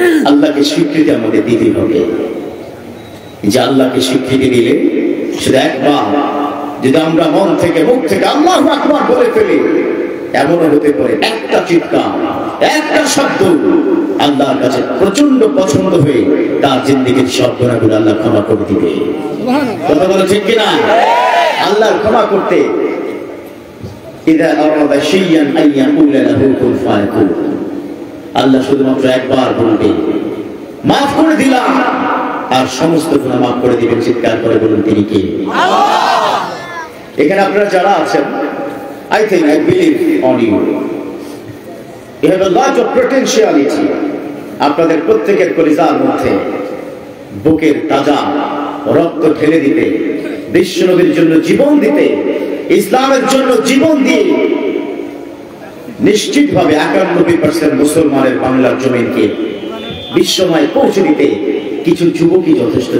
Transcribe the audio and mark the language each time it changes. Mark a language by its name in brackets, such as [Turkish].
[Bangla] আল্লাহকে স্বীকৃতি আমাদের দিতে হবে। যে আল্লাহকে স্বীকৃতি দিলে শুধু একবার যদি আমরা মন থেকে মুখ থেকে আল্লাহু আকবার বলে ফেলি, এমন হতে পারে একটা চিৎকার, একটা শব্দ আল্লাহর কাছে প্রচন্ড পছন্দ হয়ে তার জিন্দেগির সব গুনাহগুলো আল্লাহ ক্ষমা করে দিবে। কথা বলো ঠিক কিনা? আল্লাহর ক্ষমা করতে [Arabic] ইদা আরাদা শাইয়ান আইয়াকুলা লাহু কুন ফায়াকুন, [Bangla] আল্লাহ শুধুমাত্র একবার বলবে মাফ করে দিলাম, আর সমস্ত গুনাহ মাফ করে দিবেন। চিৎকার করে বলুন তিনি কে? আল্লাহ। এখানে আপনারা যারা আছেন, [English] I think I believe on you. You have a lot of potentiality. [Bangla] আপনাদের প্রত্যেকের কলিজার মধ্যে বুকের তাজা রক্ত ঢেলে দিতে, বিশ্ব নবীর জন্য জীবন দিতে, ইসলামের জন্য জীবন দিয়ে নিশ্চিতভাবে 91% মুসলমানের বাংলার জমিনকে বিশ্বময় পৌঁছে দিতে কিছু যুবকই যথেষ্ট।